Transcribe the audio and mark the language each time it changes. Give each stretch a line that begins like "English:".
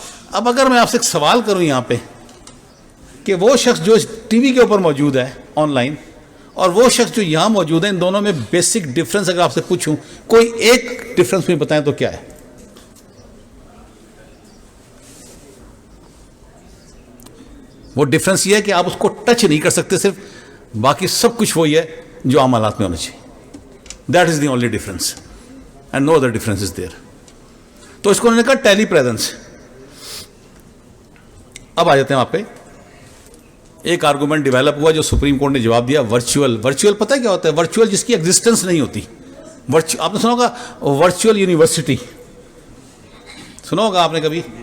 Urdu: اب اگر میں آپ سے ایک سوال کروں یہاں پہ کہ وہ شخص جو ٹی وی کے اوپر موجود ہے آن لائن اور وہ شخص جو یہاں موجود ہے, ان دونوں میں بیسک ڈفرنس اگر آپ سے پوچھوں, کوئی ایک ڈفرنس بھی بتائیں تو کیا ہے؟ وہ ڈفرنس یہ ہے کہ آپ اس کو ٹچ نہیں کر سکتے صرف, باقی سب کچھ وہی ہے جو عام حالات میں ہونا چاہیے.
English: That is the only difference and no other difference is there.
Urdu: تو اس کو انہوں نے کہا ٹیلی پریزنس. اب آ جاتے ہیں آپ پہ. ایک آرگومنٹ ڈیولپ ہوا جو سپریم کورٹ نے جواب دیا, ورچوئل. ورچوئل پتہ کیا ہوتا ہے؟ ورچوئل جس کی ایگزسٹنس نہیں ہوتی. آپ نے سنا ہوگا ورچوئل یونیورسٹی, سنا ہوگا آپ نے کبھی.